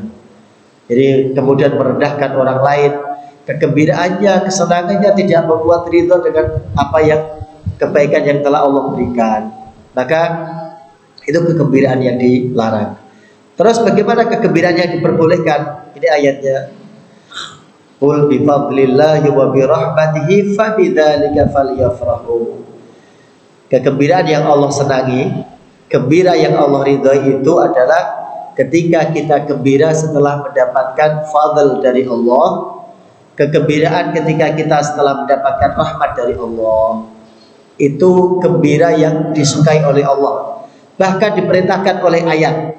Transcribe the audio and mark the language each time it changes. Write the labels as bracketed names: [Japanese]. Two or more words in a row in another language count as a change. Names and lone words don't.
[Indonesian] Jadi kemudian merendahkan orang lain. Kegembiraannya, kesenangannya tidak membuat ridho dengan apa yang kebaikan yang telah Allah berikan. Maka itu kegembiraan yang dilarang. Terus bagaimana kegembiraan yang diperbolehkan? Ini ayatnya. [Arabic] قل بفضل الله وبرحمته فبذلك فليفرحوا. [Indonesian] Kegembiraan yang Allah senangi, gembira yang Allah ridhoi itu adalah ketika kita gembira setelah mendapatkan fadl dari Allah, kegembiraan ketika kita setelah mendapatkan rahmat dari Allah. Itu gembira yang disukai oleh Allah, bahkan diperintahkan oleh ayat.